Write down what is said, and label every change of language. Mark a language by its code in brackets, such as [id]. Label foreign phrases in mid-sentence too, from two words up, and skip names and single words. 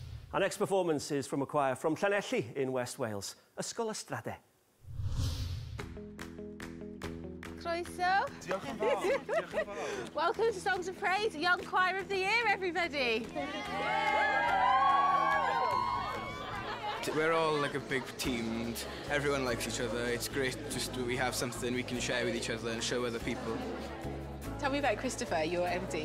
[en] Our next performance is from a choir from Llanelli in West Wales, Ysgol Ystrade. [cy] Croeso. Diolch yn fawr. Diolch yn fawr. [en] Welcome to Songs of Praise, Young Choir of the Year, everybody. We're all like a big team and everyone likes each other. It's great just we have something we can share with each other and show other people. Tell me about Christopher, your MD.